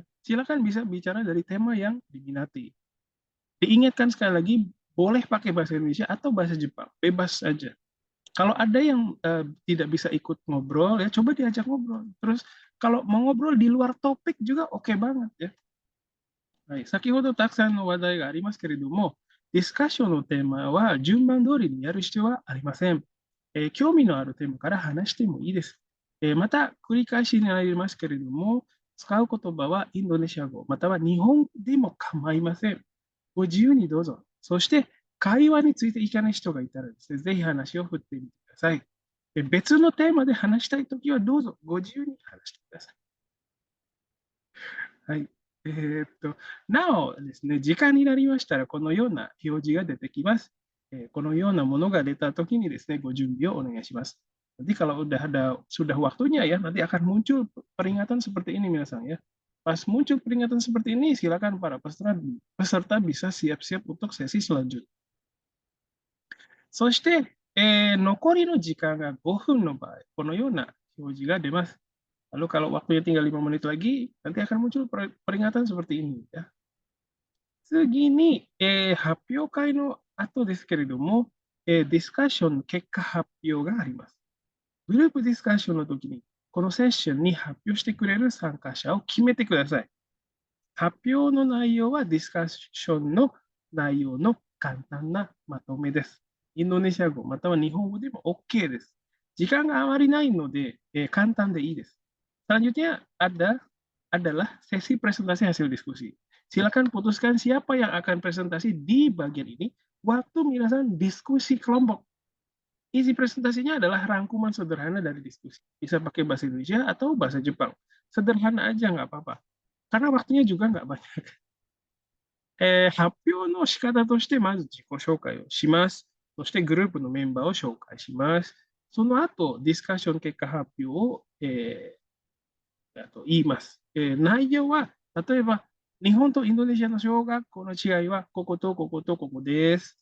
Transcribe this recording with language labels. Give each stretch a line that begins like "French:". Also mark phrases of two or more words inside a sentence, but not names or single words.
Indonesian: Silakan bisa bicara dari tema yang diminati. Diingatkan sekali lagi, boleh pakai bahasa Indonesia atau bahasa Jepang, bebas saja. Kalau ada yang tidak bisa ikut ngobrol, ya coba diajak ngobrol. Terus kalau mau ngobrol di luar topik juga oke banget ya.
Japanese: はい、先ほどたくさんの話題がありますけれども、ディスカッションのテーマは順番通りにやる必要はありません。興味のあるテーマから話してもいいです。また、繰り返しになりますけれども、使う言葉はインドネシア語、または日本でも構いません。ご自由にどうぞ。そして、会話についていかない人がいたらですね、ぜひ話を振ってみてください。別のテーマで話したいときはどうぞご自由に話してください。はい。なおですね、時間になりましたら、このような表示が出てきます。このようなものが出たときにですね、ご準備をお願いします。
Indonesian: Nanti kalau sudah waktunya ya, nanti akan muncul peringatan seperti ini 皆さん ya. Pas muncul peringatan seperti ini, silakan para peserta bisa siap-siap untuk sesi selanjutnya.
Japanese: そして、残りの時間が5分の場合、このような表示が出ます。
Indonesian: Lalu kalau waktunya tinggal 5 menit lagi, nanti akan muncul peringatan seperti ini ya.
Japanese: 次に、発表会の後ですけれども、ディスカッションの結果発表があります。グループディスカッションの時に、 このセッションに発表してくれる参加者を決めてください。発表の内容はディスカッションの内容の簡単なまとめです。インドネシア語または日本語でも OK です。時間があまりないので、簡単でいいです。
Indonesian: Selanjutnya adalah sesi presentasi hasil diskusi. Silakan putuskan siapa yang akan presentasi di bagian ini waktu minasan diskusi kelompok. Isi presentasinya adalah rangkuman sederhana dari diskusi. Bisa pakai bahasa Indonesia atau bahasa Jepang. Sederhana aja nggak apa-apa. Karena waktunya juga nggak banyak.
Japanese: 発表の仕方として、まず自己紹介をします。そしてグループのメンバーを紹介します。その後、ディスカッション結果発表を、言います。内容は、例えば、日本とインドネシアの小学校の違いは、こことこことここです。